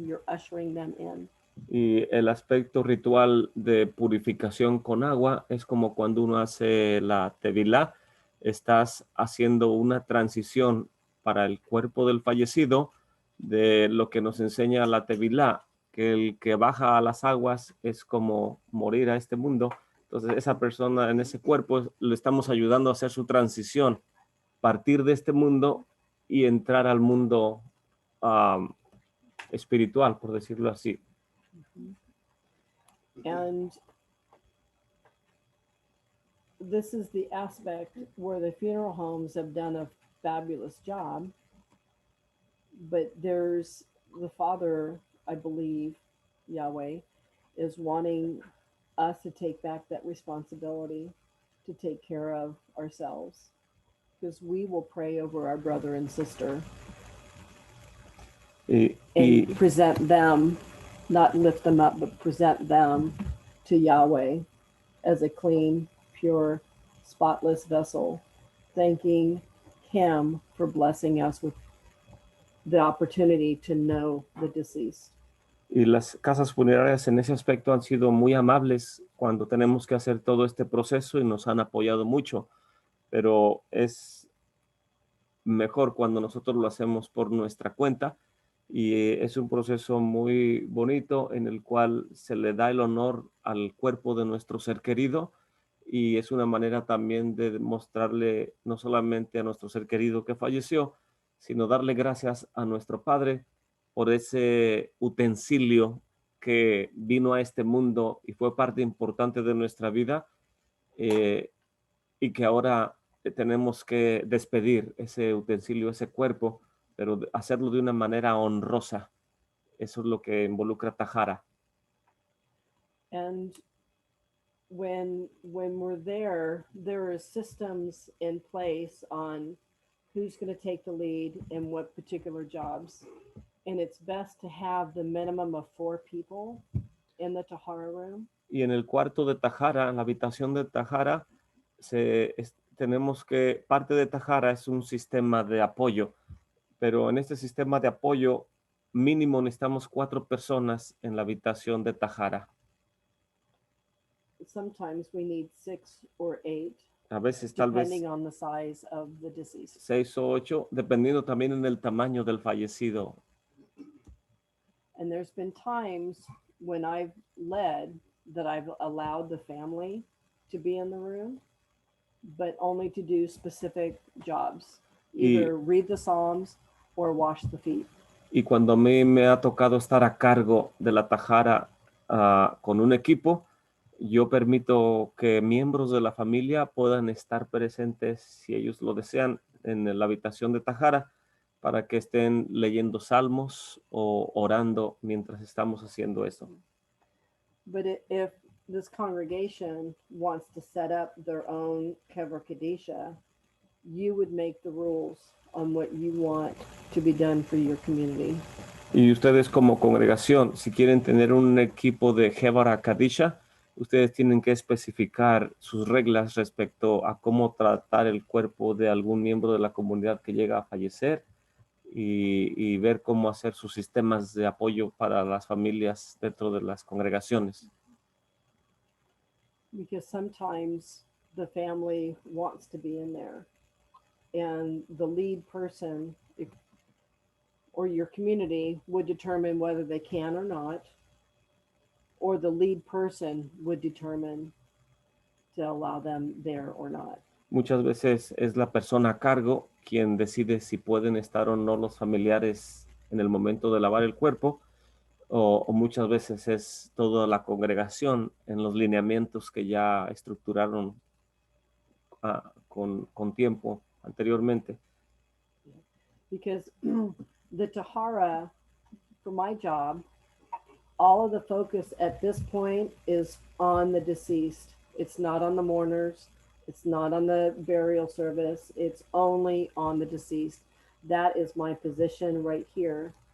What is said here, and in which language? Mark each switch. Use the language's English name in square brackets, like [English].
[English] You're ushering them in. [Spanish] Y el aspecto ritual de purificación con agua es como cuando uno hace la tevilá. Estás haciendo una transición para el cuerpo del fallecido de lo que nos enseña la tevilá, que el que baja a las aguas es como morir a este mundo. Entonces esa persona en ese cuerpo le estamos ayudando a hacer su transición, partir de este mundo y entrar al mundo espiritual, por decirlo así. [English] And this is the aspect where the funeral homes have done a fabulous job. But there's the Father, I believe, Yahweh, is wanting us to take back that responsibility to take care of ourselves. Because we will pray over our brother and sister and present them, not lift them up, but present them to Yahweh as a clean, pure, spotless vessel, thanking Him for blessing us the opportunity to know the deceased. [Spanish] Y las casas funerarias en ese aspecto han sido muy amables cuando tenemos que hacer todo este proceso y nos han apoyado mucho, pero es mejor cuando nosotros lo hacemos por nuestra cuenta y es un proceso muy bonito en el cual se le da el honor al cuerpo de nuestro ser querido y es una manera también de mostrarle no solamente a nuestro ser querido que falleció, sino darle gracias a nuestro Padre por ese utensilio que vino a este mundo y fue parte importante de nuestra vida y que ahora tenemos que despedir ese utensilio, ese cuerpo, pero hacerlo de una manera honrosa. Eso es lo que involucra Tahara. [English] And when we're there are systems in place on who's going to take the lead in what particular jobs. And it's best to have the minimum of 4 people in the Tahara room. [Spanish] Y en el cuarto de Tahara, en la habitación de Tahara, tenemos que, parte de Tahara es un sistema de apoyo, pero en este sistema de apoyo mínimo necesitamos 4 personas en la habitación de Tahara. [English] Sometimes we need 6 or 8. [Spanish] A veces tal vez [English] depending on the size of the deceased. [Spanish] 6 o 8, dependiendo también en el tamaño del fallecido. [English] And there's been times when I've led that I've allowed the family to be in the room, but only to do specific jobs, either read the Psalms or wash the feet. [Spanish] Y cuando a mí me ha tocado estar a cargo de la Tahara con un equipo, yo permito que miembros de la familia puedan estar presentes, si ellos lo desean, en la habitación de Tahara, para que estén leyendo salmos o orando mientras estamos haciendo eso. [English] But if this congregation wants to set up their own Javurah Kadisha, you would make the rules on what you want to be done for your community. [Spanish] Y ustedes como congregación, si quieren tener un equipo de Javurah Kadisha, ustedes tienen que especificar sus reglas respecto a cómo tratar el cuerpo de algún miembro de la comunidad que llega a fallecer y ver cómo hacer sus sistemas de apoyo para las familias dentro de las congregaciones. [English] Because sometimes the family wants to be in there and the lead person or your community would determine whether they can or not, or the lead person would determine to allow them there or not. [Spanish] Muchas veces es la persona a cargo quien decide si pueden estar o no los familiares en el momento de lavar el cuerpo, o muchas veces es toda la congregación en los lineamientos que ya estructuraron con tiempo anteriormente. [English] Because the Tahara, for my job, all of the focus at this point is on the deceased. It's not on the mourners. It's not on the burial service. It's only on the deceased. That is my position right here.